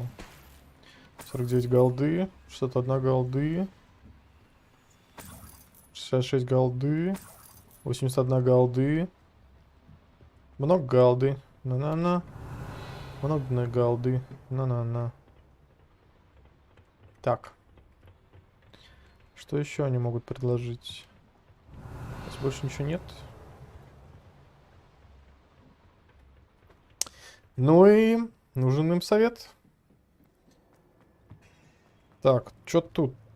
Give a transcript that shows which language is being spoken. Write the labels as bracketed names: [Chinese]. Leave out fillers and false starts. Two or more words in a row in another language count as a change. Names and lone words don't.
[Russian] 49 голды. 61 голды. 66 голды. 81 голды. Много галды. На-на-на. Много на галды. На-на-на. Так. Что еще они могут предложить? Здесь больше ничего нет. Ну и нужен им совет. Так, что тут?